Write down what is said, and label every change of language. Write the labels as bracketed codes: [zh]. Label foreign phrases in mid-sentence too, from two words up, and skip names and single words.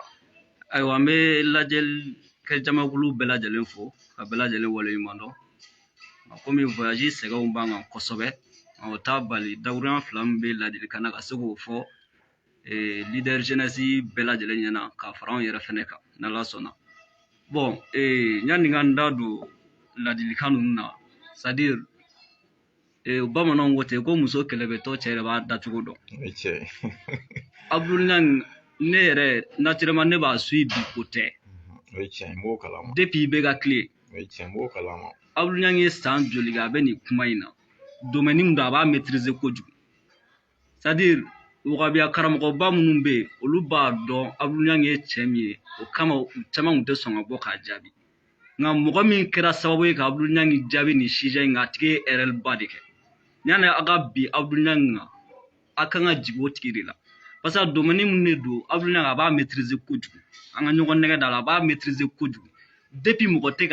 [bm] ayiwa an bɛ lajɛli kɛ jamakulu bɛɛ lajɛlen fo ka bɛɛ lajɛlen waleɲuman dɔn komi voyage sɛgɛnw b'an kan kosɛbɛ o t'a bali dakuruɲa fila min bɛ ladilikan na ka se k'o fɔ leader jeunesse bɛɛ lajɛlen ɲɛna ka fara anw yɛrɛ fɛnɛ kan n'Ala sɔnna bon yanni ka n da don ladilikan ninnu na [fr] c'est à dire [bm] bamananw ko ten ko muso kɛlɛbɛtɔ cɛ yɛrɛ b'a dacogo dɔn Abdul Ɲangi ne yɛrɛ naturellement ne b'a suit bi ko tɛ depuis i bɛ ka tile Abdul Ɲangi ye san joli kɛ a bɛ nin kuma in na domaine min don a b'a maîtriser kojugu [fr] c'est à dire [bm] wahabiya karamɔgɔba minnu bɛ yen olu b'a dɔn Abdul Ɲangi ye cɛ min ye o kama u caman tun tɛ sɔn ka bɔ k'a jaabi nka mɔgɔ min kɛra sababu ye ka Abdul Ɲangi jaabi nin sujet in kan a tigi ye RL ba de kɛ yanni a ka bi Abdul Ɲangi kan a kan ka jigin o tigi de la [fr] parce que [bm] domaine min de don Abdul Ɲangi a b'a maîtriser kojugu an ka ɲɔgɔn nɛgɛ da la a b'a maîtriser kojugu depuis mɔgɔ tɛ